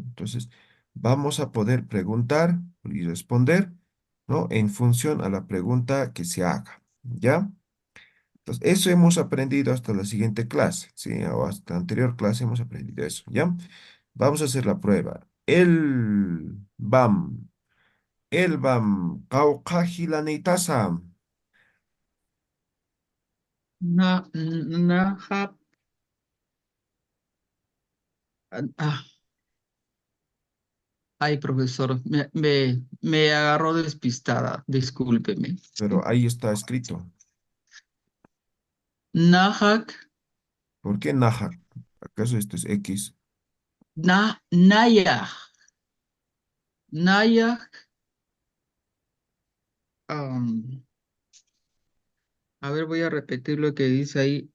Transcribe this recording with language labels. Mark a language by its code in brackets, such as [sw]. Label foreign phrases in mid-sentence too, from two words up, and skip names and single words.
[es] Entonces, vamos a poder preguntar y responder, ¿no? En función a la pregunta que se haga, ¿ya? Entonces, eso hemos aprendido hasta la siguiente clase, ¿sí? O hasta la anterior clase hemos aprendido eso, ¿ya? Vamos a hacer la prueba. El bam, kaukahilanitasa. Nahap. Ay, profesor, me agarró despistada, discúlpeme. Pero ahí está escrito. Nahak, ¿Por qué Nahak? ¿Acaso esto es X? Nayah. Nayah, a ver, voy a repetir lo que dice ahí.